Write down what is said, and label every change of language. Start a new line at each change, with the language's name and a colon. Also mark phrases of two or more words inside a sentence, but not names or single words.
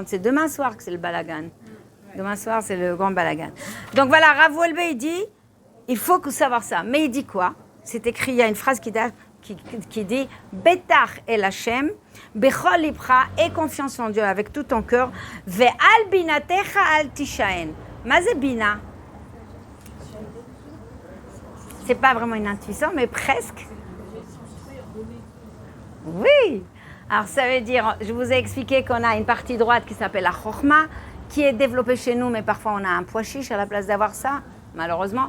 French: C'est demain soir que c'est le balagan. Demain soir, c'est le grand balagan. Donc voilà, Rav Wolbe, il dit, il faut savoir ça. Mais il dit quoi? C'est écrit, il y a une phrase qui dit,
Hebrew: בטח אל השם, בכל לבך,
French: aie confiance en Dieu avec tout ton cœur,
Hebrew: ועל בינתך אל תשען. מה זה בינה.
French: C'est pas vraiment une intuition, mais presque. Oui. Alors ça veut dire, je vous ai expliqué qu'on a une partie droite qui s'appelle la chokhma, qui est développée chez nous, mais parfois on a un pois chiche à la place d'avoir ça, malheureusement.